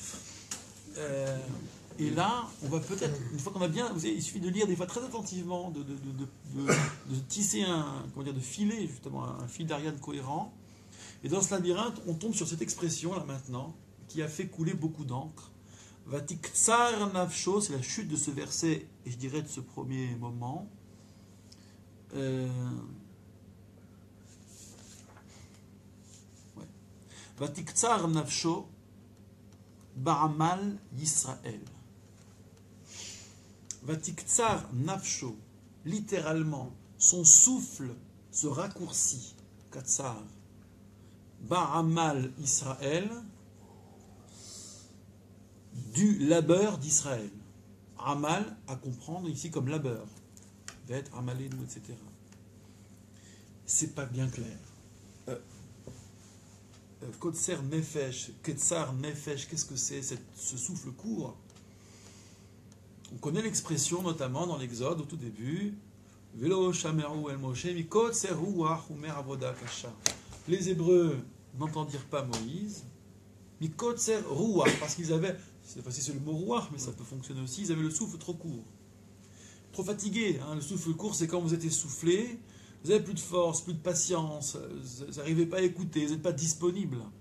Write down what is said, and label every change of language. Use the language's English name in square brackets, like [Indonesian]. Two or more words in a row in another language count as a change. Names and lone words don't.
[French] Et là, on va peut-être, une fois qu'on a bien, il suffit de lire des fois très attentivement, de tisser de filer justement un fil d'Ariane cohérent. Et dans ce labyrinthe, on tombe sur cette expression là maintenant, qui a fait couler beaucoup d'encre. [Hebrew] ותקצר נפשו, [French] c'est la chute de ce verset, et je dirais de ce premier moment. [Hebrew] ותקצר נפשו, בעמל ישראל. ותקצר נפשו, [French] littéralement, son souffle se raccourcit, katsar, [Hebrew] בעמל ישראל, [French] du labeur d'Israël. Amal, à comprendre ici comme labeur. Vet, amalenu, etc. C'est pas bien clair. [Hebrew] קוצר נפש, קצר נפש, [French] qu'est-ce que c'est ce souffle court? On connaît l'expression notamment dans l'Exode au tout début. [Hebrew] ולא שמעו אל משה מקצר רוח ומעבדה קשה. [French] Les Hébreux n'entendirent pas Moïse. [Hebrew] מקצר רוח, [French] parce qu'ils avaient, je ne sais pas si c'est le mot ruach, mais ça peut fonctionner aussi, ils avaient le souffle trop court. Trop fatigué. Hein. Le souffle court, c'est quand vous êtes essoufflé, vous n'avez plus de force, plus de patience, vous n'arrivez pas à écouter, vous n'êtes pas disponible.